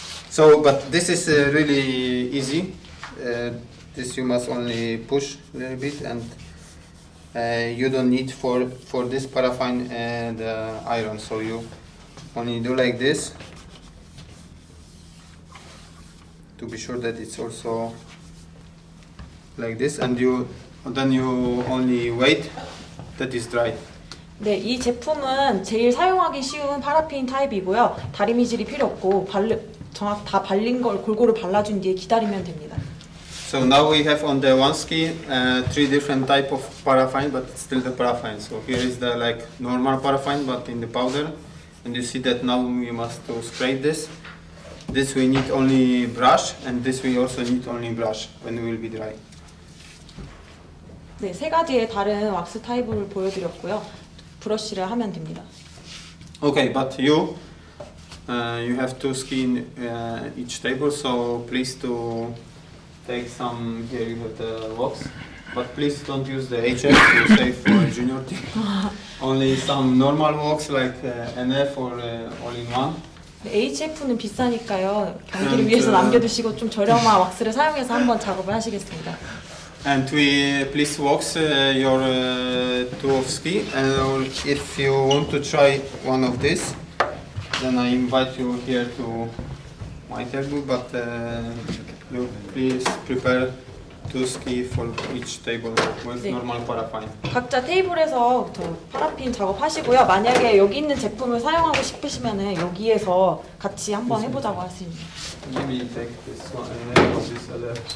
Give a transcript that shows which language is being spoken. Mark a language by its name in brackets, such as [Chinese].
[English] So, but this is really easy. This you must only push a little bit, and you don't need for this paraffin and iron. So you only do like this to be sure that it's also like this, and then you only wait that is dry. [Korean] 네, 이 제품은 제일 사용하기 쉬운 파라핀 타입이고요. 다리미질이 필요 없고 다 발린 걸 골고루 발라준 뒤에 기다리면 됩니다. [English] So now we have on the one ski 3 different type of paraffin, but it's still the paraffin. So here is the like normal paraffin, but in the powder, and you see that now we must to spray this. This we need only brush, and this we also need only brush when we will be dry. [Korean] 네, 세 가지의 다른 왁스 타입을 보여드렸고요. 브러쉬를 하면 됩니다. [English] Okay, but you have to ski in each table, so please to take some. Here you have the wax, but please don't use the HF to save for a junior team. Only some normal wax like NF or all-in-one. [Korean] HF는 비싸니까요. 경기를 위해서 남겨두시고 좀 저렴한 왁스를 사용해서 한번 작업을 하시겠습니다. [English] And we please wax your tool of ski. And if you want to try one of this, then I invite you here to my table. But you please prepare to ski for each table with [Korean] 네. [English] normal paraffin. [Korean] 각자 테이블에서 저 파라핀 작업하시고요. 만약에 여기 있는 제품을 사용하고 싶으시면은 여기에서 같이 한번 해보자고 하십니다. [English] Let me take this one and this other.